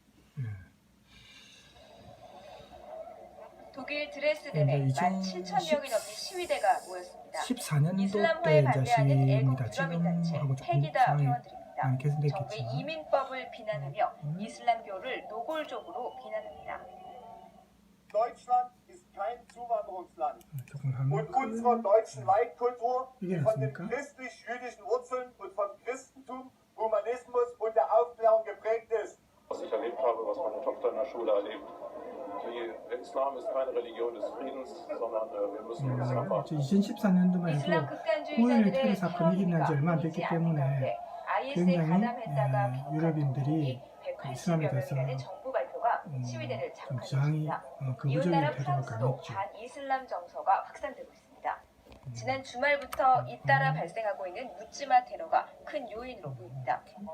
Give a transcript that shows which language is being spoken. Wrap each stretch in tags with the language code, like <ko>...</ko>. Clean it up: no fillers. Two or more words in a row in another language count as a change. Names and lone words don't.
<ko>독일 드레스덴에 17,000명이 넘는 시위대가 모였습니다. 14년도 때 이제 시위입니다. 지금하고 조금 페기다 상황이 회원들입니다. 많이 개선됐겠지만 정부의 이민법을 비난하며 이슬람교를 노골적으로 비난합니다.</ko> <de>Deutschland ist kein Zuwanderungsland.</de> <ko>조금</ko> <de>Und unsere deutschen Leitkultur,</de> <ko>이게</ko> <de>die von den</de> <ko>낫습니까?</ko> <de>christlich-jüdischen Wurzeln und vom Christentum, Humanismus und der Aufklärung geprägt Schule erleben. Der Islam ist keine Religion des Friedens, sondern wir müssen uns einfach</de> <ko>2014년도만 이슬람 해도 9.11 테러 극단주의자들의 사건이 일어난 지 얼마 안 됐기 때문에 IS에 굉장히 가담했다가 비판한 유럽인들이 부분이 이슬람에 180여 대해서 명이라는 정부 발표가 시위대를 좀 저항이 자극했습니다. 극우적인 이웃나라 태도를 프랑스도 강했죠. 반이슬람 정서가 확산되고 있습니다. 지난 주말부터 잇따라 발생하고 있는 묻지마 테러가 큰 요인으로 보입니다.</ko>